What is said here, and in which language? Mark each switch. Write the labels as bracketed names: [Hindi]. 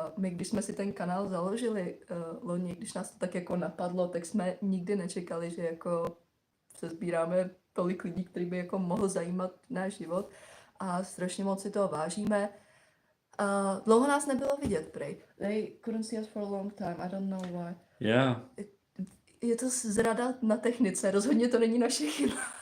[Czech] My, když jsme si ten kanál založili loni, když nás to tak jako napadlo, tak jsme nikdy nečekali, že jako se sbíráme tolik lidí, který by jako mohl zajímat náš život. A strašně moc si toho vážíme. Dlouho nás nebylo vidět, prej. [English] They couldn't see us for a long time, I don't know why. Yeah. [Czech] Je to zrada na technice, rozhodně to není naše chyba.